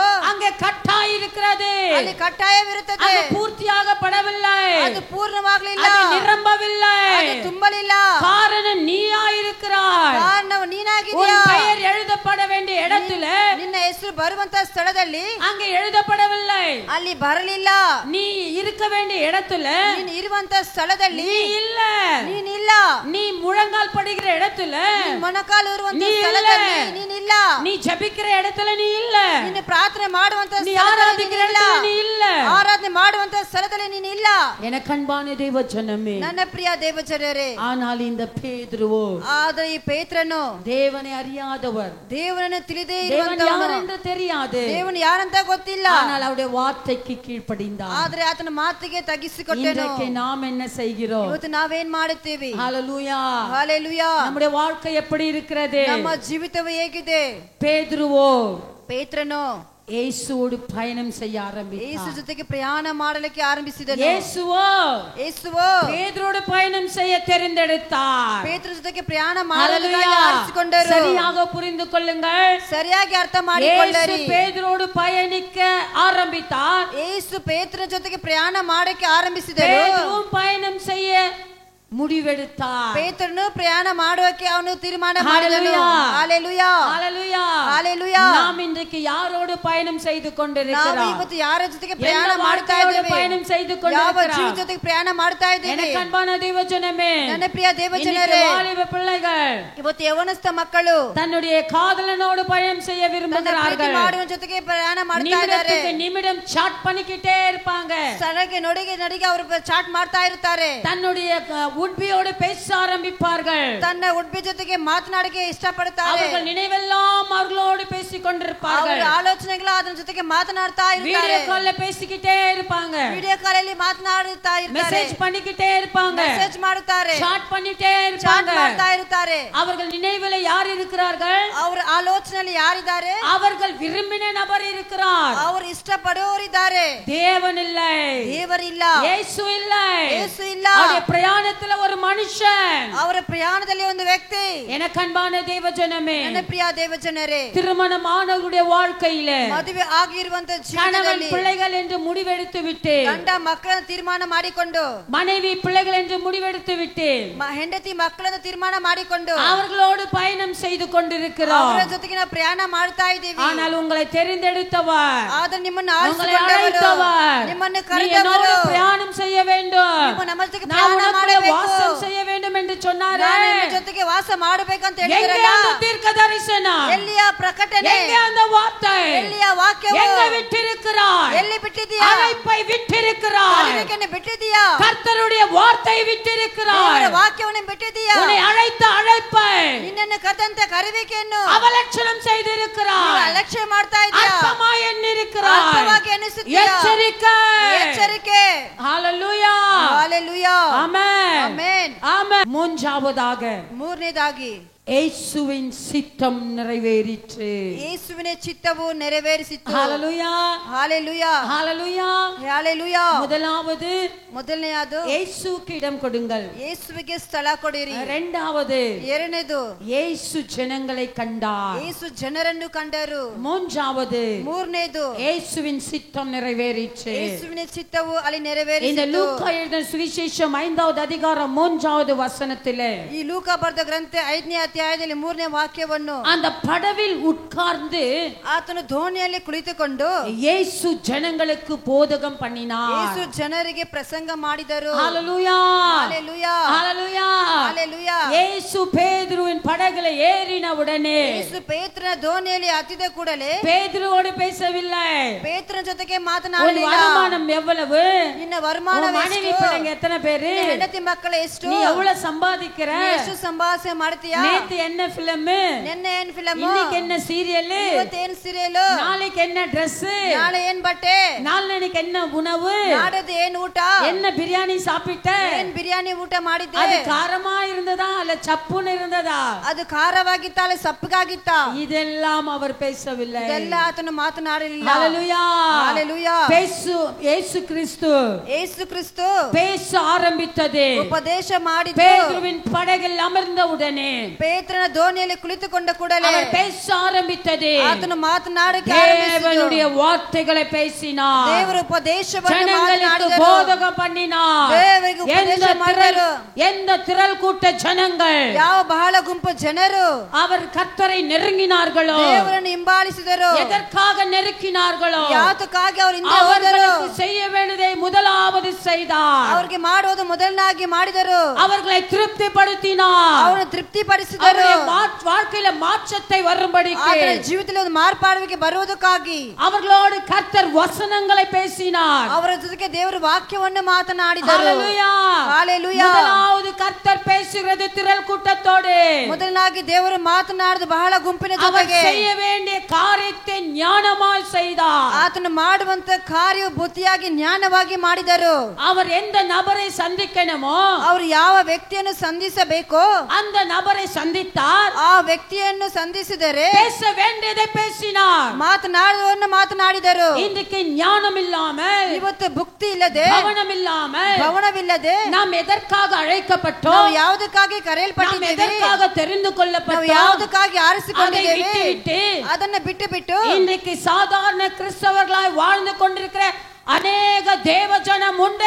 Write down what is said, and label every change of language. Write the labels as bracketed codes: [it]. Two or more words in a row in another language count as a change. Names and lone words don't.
[ta] அங்கே கட்டாய் இருக்கிறது. [kn] ಅಲ್ಲಿ ಕಟ್ಟಾಯವಿರುತ್ತದೆ. [ta] அது பூர்த்தியாகப்படவில்லை, [kn] ಅದು ಪೂರ್ಣವಾಗಲಿಲ್ಲ, [ta] அது நிரம்பவில்லை. [kn] ಅದು ತುಂಬಲಿಲ್ಲ. [ta] காரணம் நீயா இருக்கிறாய். [kn] ಕಾರಣವು ನೀನಾಗಿದ್ದೀಯಾ. [ta] உன் பெயர் எழுதப்பட வேண்டிய இடத்துல [kn] ನಿನ್ನ ಹೆಸರು ಬರುವಂತ ಸ್ಥಳದಲ್ಲಿ [ta] அங்கே எழுதப்படவில்லை. [kn] ಅಲ್ಲಿ ಬರಲಿಲ್ಲ. [ta] நீ இருக்க வேண்டிய இடத்துல [kn] ನೀನು ಇರುವಂತ ಸ್ಥಳದಲ್ಲಿ [ta] நீ இல்ல. [kn] ನೀನಿಲ್ಲ. [ta] நீ முழங்கால் படுகிற இடத்துல [kn] ಮೊಣಕಾಲು ಇರುವಂತ [ta] ನೀ ಇಲ್ಲ. [kn] ಸ್ಥಳದಲ್ಲಿ ನೀನಿಲ್ಲ. [ta] நீ ஜெபிக்கிற இடத்துல நீ இல்ல. [kn] ನೀನು ಪ್ರಾರ್ಥನೆ ಮಾಡುವಂತ [ta] நீ [kn] ಸ್ಥಳದಲ್ಲಿ [ta] ஆராதிக்கிற [kn] ನೀನಿಲ್ಲ. [ta] இடத்துல நீ இல்ல. [kn] ಆರಾಧನೆ ಮಾಡುವಂತ ಸ್ಥಳದಲ್ಲಿ ನೀನು ಇಲ್ಲ. [ta] எனக்கு அன்பான தேவ ஜனமே, [kn] ನನ್ನ ಪ್ರಿಯ ದೇವಜನರೇ, [ta] ஆனால் இந்த பேதுருவோ [kn] ಆದ್ರೆ ಈ ಪೇತ್ರನು [ta] தேவனை அறியாதவர், [kn] ದೇವರನ್ನು ತಿಳಿದೇ [ta] தேவன் [kn] ಇರುವಂತವನು, [ta] யார் என்று தெரியாது, [kn] ದೇವನು ಯಾರಂತ ಗೊತ್ತಿಲ್ಲ. [ta] ஆனால் அவருடைய வார்த்தைக்கு கீழ்ப்படிந்தார். [kn] ಆದ್ರೆ ಆತನ ಮಾತಿಗೆ ತಗ್ಗಿಸಿಕೊಟ್ಟೆನು. [ta] இன்றைக்கு நாம் என்ன செய்கிறோம்? [kn] ಇವತ್ತು ನಾವೇನ್ ಮಾಡುತ್ತೇವೆ? [ta] ஹalleluya, ஹalleluya. நம்முடைய வாழ்க்கை எப்படி இருக்கிறது? [kn] ನಮ್ಮ ಜೀವಿತವು ಹೇಗಿದೆ? [ta] பேதுருவோ [kn] ಪೇತ್ರನು [ta] இயேசுவோடு பயணம் செய்ய [kn] ಯೇಸು [ta] ஆரம்பித்தார். [kn] ಜೊತೆಗೆ ಪ್ರಯಾಣ ಮಾಡಲಿಕ್ಕೆ ಆರಂಭಿಸಿದನು. [ta] இயேசுவோ பேதுருவோடு பயணம் செய்ய தெரிந்தெடுத்தார். [kn] ಪೇತ್ರ ಜೊತೆಗೆ ಪ್ರಯಾಣ ಮಾಡಲಿಕ್ಕೆ ಆರಿಸಿಕೊಂಡರು. [ta] சரியாக புரிந்து கொள்ளுங்கள், [kn] ಸರಿಯಾಗಿ ಅರ್ಥ ಮಾಡಿಕೊಳ್ಳಿರಿ. [ta] இயேசு பேதுருவோடு பயணிக்க ஆரம்பித்தார். [kn] ಯೇಸು ಪೇತ್ರನ ಜೊತೆಗೆ ಪ್ರಯಾಣ ಮಾಡಕ್ಕೆ ಆರಂಭಿಸಿದರು. [ta] பேதுருவும் பயணம் செய்ய முடிவெடுத்தார். [kn] ಪೇತ್ರನು ಪ್ರಯಾಣ ಮಾಡುವಕ್ಕೆ ಅವನು ತೀರ್ಮಾನ ಮಾಡಿದನು. [ta] ஹalleluya, ஹalleluya, ஹalleluya. நாம் இன்றைக்கு யாரோடு பயணம் செய்து கொண்டிருக்கிறோம்? [kn] ನಾವು ಇವತ್ತು ಯಾರ ಜೊತೆಗೆ ಪ್ರಯಾಣ ಮಾಡ್ತಾ ಇದ್ದೇವೆ? [ta] பயணம் செய்து [kn] ಯಾವ [ta] கொண்டிருக்கிறோம்? [kn] ಜೀವ ಜೊತೆಗೆ ಪ್ರಯಾಣ ಮಾಡ್ತಾ ಇದ್ದೇವೆ? [ta] எனக்கு அன்பான தேவஜனமே, [kn] ನನ್ನ ಪ್ರಿಯ ದೇವಜನರೇ, [ta] வாலிப பிள்ளைகள் [kn] ಇವತ್ತು ಯವನಸ್ಥ ಮಕ್ಕಳು [ta] தன்னுடைய காதலனோடு பயணம் செய்ய விரும்புகிறார்கள். [kn] ಮಾಡುವ ಜೊತೆಗೆ ಪ್ರಯಾಣ ಮಾಡ್ತಾ ಇದ್ದಾರೆ. [ta] நிமிடத்துக்கு நிமிடம் சாட் பண்ணிக்கிட்டே இருப்பாங்க. [kn] ಸಲಗೆ ನಡಿಗೆ ಅವರು ಚಾಟ್ ಮಾಡ್ತಾ ಇರ್ತಾರೆ. [ta] தன்னுடைய உட்பியோடு பேச ஆரம்பிப்பார்கள். [kn] ತನ್ನ ಉಡ್ಬಿ ಜೊತೆಗೆ ಮಾತನಾಡಕ್ಕೆ ಇಷ್ಟಪಡುತ್ತಾರೆ. [ta] அவர்கள் நினைவெல்லாம் அவர்களோடு பேசிக் கொண்டிருப்பார்கள். [kn] ಅವರ ಆಲೋಚನೆಗಳು ಅದರ ಜೊತೆಗೆ ಮಾತನಾಡ್ತಾ ಇರ್ತಾರೆ. [ta] வீடியோ கால்ல பேசிக்கிட்டே இருப்பாங்க. [kn] ವಿಡಿಯೋ ಕಾಲಲ್ಲಿ ಮಾತನಾಡುತ್ತಾ ಇರ್ತಾರೆ. [ta] மெசேஜ் பண்ணிக்கிட்டே இருப்பாங்க. [kn] ಮೆಸೇಜ್ ಮಾಡುತ್ತಾರೆ. [ta] சாட் பண்ணிட்டே [kn] ಚಾಟ್ [ta] இருப்பாங்க. [kn] ಮಾಡ್ತಾ ಇರ್ತಾರೆ. [ta] அவர்கள் நினைவிலே யார் இருக்கிறார்கள்? [kn] ಅವರ ಆಲೋಚನೆಯಲ್ಲಿ ಯಾರಿದ್ದಾರೆ? [ta] அவர்கள் விரும்பின நபர் இருக்கிறார். [kn] ಅವರು ಇಷ್ಟಪಡುವವರಿದ್ದಾರೆ. [ta] தேவன் இல்லை, [kn] ದೇವರಿಲ್ಲ, [ta] இயேசு இல்லை. [kn] ಯೇಸು ಇಲ್ಲ. [ta] அவருடைய பிரயாணத்துல ஒரு மனுஷன். [kn] ಅವರ ಪ್ರಯಾಣದಲ್ಲಿ ಒಂದು ವ್ಯಕ್ತಿ. [ta] எனக்கு அன்பான தேவஜனமே, [kn] ನನ್ನ ಪ್ರಿಯ ದೇವಜನರೇ, [ta] திருமணமானவருடைய வாழ்க்கையில [kn] ಮದುವೆ ಆಗಿರುವಂತ [ta] கணவன் [kn] ಜೀವನದಲ್ಲಿ [ta] பிள்ளைகள் என்று முடிவெடுத்து விட்டு, [kn] ಗಂಡ ಮಕ್ಕಳನ್ನು ತೀರ್ಮಾನ ಮಾಡಿಕೊಂಡು, [ta] மனைவி பிள்ளைகள் என்று முடிவெடுத்து விட்டு [kn] ಹೆಂಡತಿ ಮಕ್ಕಳನ್ನು ತೀರ್ಮಾನ ಮಾಡಿಕೊಂಡು [ta] அவர்களோடு பயணம் செய்து கொண்டிருக்கிறோம். [kn] ಅವರ ಜೊತೆಗೆ ನಾವು ಪ್ರಯಾಣ ಮಾಡ್ತಾ ಇದ್ದೀವಿ. [ta] ஆனால் உங்களை தெரிந்தெடுத்தவர், [kn] ಆದ್ರೆ ನಿಮ್ಮನ್ನು [ta] உங்களை [kn] ಆರಿಸಿಕೊಂಡವರು, [ta] அழைத்தவர், [kn] ನಿಮ್ಮನ್ನು [ta] நீ என்னோடு [kn] ಕರೆದವರು, [ta] பிரயாணம் செய்ய வேண்டும், [kn] ನಿಮ್ಮ ನಮ್ಮ ಜೊತೆಗೆ [ta] நான் [kn] ಪ್ರಯಾಣ [ta] உனக்கு [kn] ಮಾಡಬೇಕು, [ta] வாசம் செய்ய வேண்டும் என்று சொன்னாரே. [kn] ನಾನು ನಿಮ್ಮ ಜೊತೆಗೆ ವಾಸ ಮಾಡಬೇಕಂತ [ta] எங்கே [kn] ಹೇಳಿದ್ರಲ್ಲ, [ta] அந்த தீர்க்க தரிசனம்? [kn] ಎಲ್ಲಿಯ ಪ್ರಕಟಣೆ? [ta] எங்கே அந்த வார்த்தை? [kn] ಎಲ್ಲಿಯ ವಾಕ್ಯವು? [ta] எங்க விட்டிருக்கிறாய்? [kn] ಎಲ್ಲಿ ಬಿಟ್ಟಿದ್ದೀಯಾ? [ta] அழைப்பை விட்டிருக்கிறாய். [kn] ಕರೆಯುವಿಕೆಯನ್ನು ಬಿಟ್ಟಿದ್ದೀಯಾ? [ta] கர்த்தருடைய வார்த்தை விட்டிருக்கிறாய். [kn] ದೇವರ ವಾಕ್ಯವನ್ನು ಬಿಟ್ಟಿದ್ದೀಯಾ? [ta] உன்னை அழைத்த அழைப்பை [kn] ನಿನ್ನನ್ನು ಕರೆದಂತ ಕರೆಯುವಿಕೆಯನ್ನು [ta] அவலட்சணம் செய்திருக்கிறாய். [kn] ಅಲಕ್ಷ್ಯ ಮಾಡ್ತಾ ಇದ್ದೀಯಾ? [ta] அற்பமாய் எண்ணிருக்கிறாய். [kn] ಅರ್ಥವಾಗಿ ಎಣಿಸುತ್ತೀಯಾ? [ta] எச்சரிக்கை. [kn] ಎಚ್ಚರಿಕೆ. [ta] ஹalleluya, ஹalleluya, ஆமென், [kn] ಆಮೆನ್. [ta] ஆமென். மூன்றாவதாக [kn] ಮೂರನೇದಾಗಿ [ta] இயேசுவின் சித்தம் நிறைவேறிற்று. [kn] ಯೇಸುವಿನ ಚಿತ್ತವು ನೆರವೇರಿಸಿತು. [ta] ஹalleluya, ஹalleluya, ஹalleluya. ஹalleluya. முதலாவது [kn] ಮೊದಲನೆಯದು [ta] இயேசுவுக்கு இடம் கொடுங்கள். [kn] ಯೇಸುವಿಗೆ ಸ್ಥಳ ಕೊಡಿರಿ. [ta] இரண்டாவது [kn] ಎರಡನೇದು [ta] இயேசு ஜனங்களை கண்டார். [kn] ಯೇಸು ಜನರನ್ನು ಕಂಡರು. [ta] மூன்றாவது [kn] ಮೂರನೇದು [ta] இயேசுவின் சித்தம் நிறைவேறிற்று. [kn] ಯೇಸುವಿನ ಚಿತ್ತವು ಅಲ್ಲಿ [ta] இந்த [kn] ನೆರವೇರಿಸಿತು. [ta] லூக்கா எழுதின சுவிசேஷம் 5வது அதிகாரம் 3வது வசனத்திலே [kn] ಈ ಲೂಕ ಬರೆದ ಗ್ರಂಥ 5ನೇ ಅಧ್ಯಾಯದಲ್ಲಿ 3ನೇ ವಾಕ್ಯವನ್ನು, [ta] அந்த படவில் உட்கார்ந்து [kn] ಆತನು ದೋಣಿಯಲ್ಲಿ ಕುಳಿತುಕೊಂಡು [ta] இயேசு ஜனங்களுக்கு போதகம் பண்ணினார். [kn] ಯೇಸು ಜನರಿಗೆ ಪ್ರಸಂಗ ಮಾಡಿದರು. [ta] ஹalleluya, ஹalleluya, ஹalleluya, ஹalleluya. இயேசு பேதுருவின் படகிலே ஏறின உடனே [kn] ಯೇಸು ಪೇತ್ರನ ದೋಣಿಯಲ್ಲಿ ಹತ್ತಿದ ಕೂಡಲೇ [ta] பேதுருவோடு பேசவில்லை. [kn] ಪೇತ್ರನ ಜೊತೆಗೆ [ta] உன் [kn] ಮಾತನಾಡಲಿಲ್ಲ. [ta] வருமானம் எவ்வளவு? [kn] ನಿನ್ನ [ta] உன் [kn] ವರಮಾನ [ta] மனைவி பிள்ளைங்க எத்தனை பேரு? [kn] ಹೆಂಡತಿ ಮಕ್ಕಳು ಎಷ್ಟು? [ta] நீ எவ்வளவு சம்பாதிக்கிற? [kn] ನೀ ಎಷ್ಟು ಸಂಪಾದನೆ ಮಾಡ್ತೀಯಾ? [ta] நேத்து என்ன பிலிம்? [kn] ನಿನ್ನೆ ಏನ್ ಫಿಲಮ್? [ta] இன்னைக்கு என்ன சீரியல்? [kn] ಇವತ್ತೇನ್ ಸೀರಿಯಲ್? [ta] நாளைக்கு என்ன Dress? [kn] ನಾಳೆ ಏನ್ ಬಟ್ಟೆ? [ta] நாளைக்கு என்ன உணவு? [kn] ನಾಡದು ಏನ್ ಊಟ? [ta] என்ன பிரியாணி சாப்பிட்ட? [kn] ಏನ್ ಬಿರಿಯಾನಿ ಊಟ ಮಾಡಿದ್ದೆ? [ta] அது காரமா இருந்ததா இல்ல சப்புன்னு இருந்ததா? [kn] ಅದು ಖಾರವಾಗಿತ್ತಾ ಅಲ್ಲ ಸಪ್ಪಗಾಗಿತ್ತಾ? [ta] இதெல்லாம் அவர் பேசவில்லை. [kn] ಇದೆಲ್ಲ ಆತನು ಮಾತನಾಡಲಿಲ್ಲ. [ta] ஹalleluya, ஹalleluya. இயேசு கிறிஸ்து [kn] ಯೇಸು ಕ್ರಿಸ್ತು [ta] பேச ஆரம்பித்தது. [kn] ಉಪದೇಶ ಮಾಡಿದ್ದು. [ta] பேதுருவின் படகில் அமர்ந்த உடனே [kn] ಪೇತ್ರನ ದೋಣಿಯಲ್ಲಿ ಕುಳಿತುಕೊಂಡ ಕೂಡಲೇ [ta] அவர் பேச ஆரம்பித்தது. [kn] ಆತನು ಮಾತನಾಡಕ್ಕೆ ಆರಂಭಿಸಿದನು. [ta] தேவனுடைய வார்த்தைகளை பேசினார். [kn] ದೇವರ ಉಪದೇಶವನ್ನು [ta] ஜனங்களுக்கு [kn] ಮಾತನಾಡಿದರು. [ta] போதகம் பண்ணினார். [kn] ದೇವರಿಗೆ ಉಪದೇಶ ಮಾಡಿದರು. [ta] எந்த திரள் கூட்ட ஜனங்கள் [kn] ಯಾವ ಬಹಳ ಗುಂಪು ಜನರು [ta] அவர் கர்த்தரை நெருங்கினார்களோ, [kn] ದೇವರನ್ನು ಹಿಂಬಾಲಿಸಿದರು. [ta] எதற்காக நெருக்கினார்களோ, [kn] ಯಾತಕ್ಕಾಗಿ ಅವರು ಹಿಂದೆ ಹೋದರು? [ta] அவர்களுக்கு செய்ய வேண்டியதை முதலாவது செய்தார். [kn] ಅವರಿಗೆ ಮಾಡುವುದು ಮೊದಲನಾಗಿ ಮಾಡಿದರು. [ta] அவர்களை திருப்திப்படுத்தினார். [kn] ಅವರನ್ನು ತೃಪ್ತಿಪಡಿಸಿದರು. [ta] வாழ்க்கையில மாற்றத்தை வரும்படிக்கு, [kn] ಅವರ ಜೀವಿತದಲ್ಲಿ ಒಂದು ಮಾರ್ಪಾಡುವಿಕೆ ಬರುವುದಕ್ಕಾಗಿ [ta] அவர்களோடு கர்த்தர் வசனங்களை பேசினார். [kn] ಅವರ ಜೊತೆಗೆ ದೇವರು ವಾಕ್ಯವನ್ನು ಮಾತನಾಡಿದರು. [ta] ஹalleluya, ஹalleluya. முதலாவது கர்த்தர் பேசுகிறது திரள் கூட்டத்தோடு. [kn] ಮೊದಲನಾಗಿ ದೇವರು ಮಾತನಾಡಿದ ಬಹಳ ಗುಂಪಿನ ಜೊತೆಗೆ [ta] செய்ய வேண்டிய காரியத்தை ஞானமாய் செய்தார். [kn] ಆತನು ಮಾಡುವಂತ ಕಾರ್ಯವು ಬುದ್ಧಿಯಾಗಿ ಜ್ಞಾನವಾಗಿ ಮಾಡಿದರು. [ta] அவர் எந்த நபரை சந்திக்கணுமோ, [kn] ಅವರು ಯಾವ ವ್ಯಕ್ತಿಯನ್ನು ಸಂಧಿಸಬೇಕೋ [ta] அந்த நபரை சந்தித்தார். [kn] ಆ ವ್ಯಕ್ತಿಯನ್ನು ಸಂಧಿಸಿದರೆ [ta] பேச வேண்டியதை பேசினார். [kn] ಮಾತನಾಡುವುದನ್ನು ಮಾತನಾಡಿದರು. [ta] இன்றைக்கு ஞானம் இல்லாமல், [kn] ಇವತ್ತು ಭಕ್ತಿ ಇಲ್ಲದೆ, [ta] கவனம் இல்லாமல், [kn] ಗಮನವಿಲ್ಲದೆ [ta] நாம் எதற்காக அழைக்கப்பட்டோம், [kn] ನಾವು ಯಾವುದಕ್ಕಾಗಿ [ta] நாம் [kn] ಕರೆಯಲ್ಪಟ್ಟಿದ್ದೇವೆ, [ta] எதற்காக தெரிந்து [kn] ನಾವು [ta] கொள்ளப்பட்டோம், [kn] ಯಾವುದಕ್ಕಾಗಿ ಆರಿಸಿಕೊಂಡಿದ್ದೇವೆ, [ta] அதை விட்டு [kn] ಅದನ್ನ ಬಿಟ್ಟು [ta] இன்றைக்கு சாதாரண கிறிஸ்தவர்களாய் வாழ்ந்து கொண்டிருக்கிற அநேக தேவஜனம் உண்டே.